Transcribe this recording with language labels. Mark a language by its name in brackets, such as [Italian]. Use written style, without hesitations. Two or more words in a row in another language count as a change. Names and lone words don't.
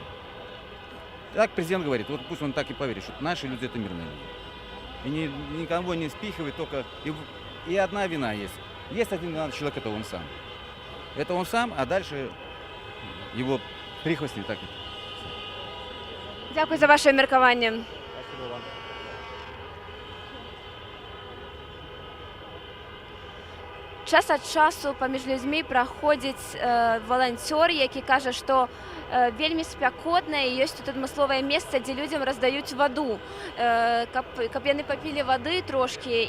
[Russian] Так президент говорит, вот пусть он так и поверит, что наши люди это мирные люди. И никого не спихивает, только и одна вина есть. Есть один человек, это он сам. Это он сам, а дальше его прихвостни так. [Belarusian] Дякую за ваше меркаванне. [Russian] Спасибо вам. [Belarusian] Час ад часу паміж людзьмі праходзіць валанцёр, які кажа, што вельмі спякотна і ёсць тут адмысловае месца, дзе людзям раздаюць ваду, каб яны папілі вады трошкі.